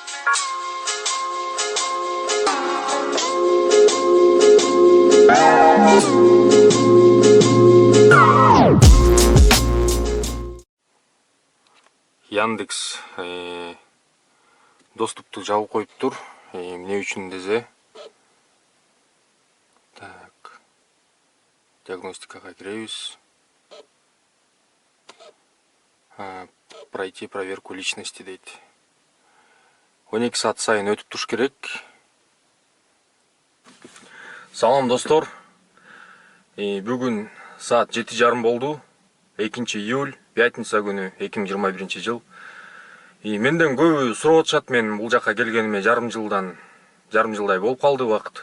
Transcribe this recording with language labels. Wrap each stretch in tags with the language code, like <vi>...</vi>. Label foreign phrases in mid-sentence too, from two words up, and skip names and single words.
<ky>Яндекс доступту жабып коюптур. Эмне үчүн десе, так, диагностикага киребиз.</ky> <ru>Пройти проверку личности дейт.</ru> <ky>12 саат сайын өтүп туруш керек. Салам достор. Бүгүн саат 7:30 болду. 2 июль, пятница күнү, 2021 жыл. Менден көбү сурап атышат, мен бул жака келгениме жарым жылдай болуп калды убакыт.</ky>